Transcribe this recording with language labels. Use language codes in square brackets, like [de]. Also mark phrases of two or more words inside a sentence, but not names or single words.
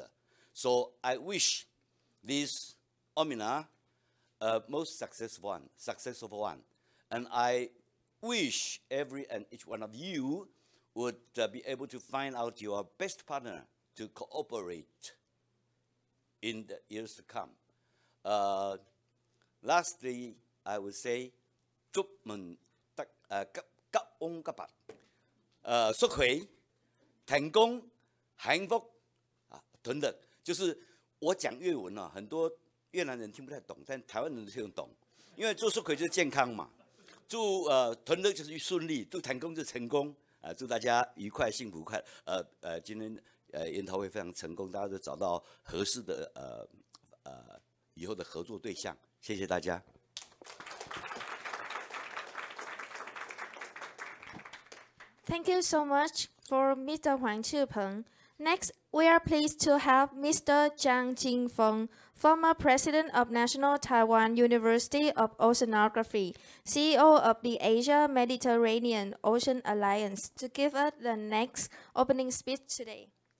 [en] So I wish this Omina most successful one. And I wish every and each one of you would be able to find out your best partner to cooperate in the years to come. Lastly, I would say, [vi] chúc mừng các ông các bạn xuất khỏe, thành công [zh] 幸福啊等等，就是我讲越文啊，很多越南人听不太懂，但台湾人都听得懂，因为做suốt可就是健康嘛，祝团队就是顺利，祝谈工就成功啊，祝大家愉快幸福快今天研讨会非常成功，大家都找到合适的以后的合作对象，谢谢大家。 [en] Thank you so much for Mr. Huang Chipeng. Next, we are pleased to have Mr. Zhang Jingfeng, former president of National Taiwan University of Oceanography, CEO of the Asia Mediterranean Ocean Alliance, to give us the next opening speech today.